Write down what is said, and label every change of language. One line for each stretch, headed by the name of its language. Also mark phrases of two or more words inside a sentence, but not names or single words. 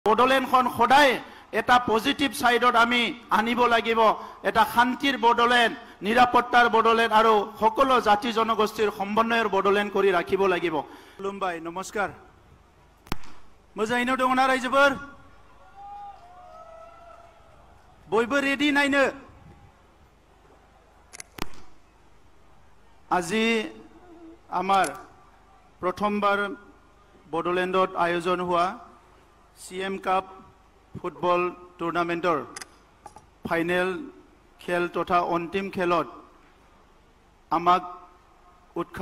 Assamese: বড়োলেণ্ডখন সদায় এটা
English: positive sideত
Assamese: আমি আনিব লাগিব এটা শান্তিৰ বড়োলেণ্ড নিৰাপত্তাৰ বড়োলেণ্ড আৰু সকলো জাতি জনগোষ্ঠীৰ সমন্বয়ৰ বড়োলেণ্ড কৰি ৰাখিব লাগিব খুলুমবাই নমস্কাৰ
Bodo: मोजाङैनो दङ ना रायजोफोर बयबो रेडि नायनो
Assamese: আজি আমাৰ প্ৰথমবাৰ বড়োলেণ্ডত আয়োজন হোৱা CM কাপ
English: football tournamentৰ final
Assamese: খেল তথা অন্তিম খেলত আমাক উৎসাহ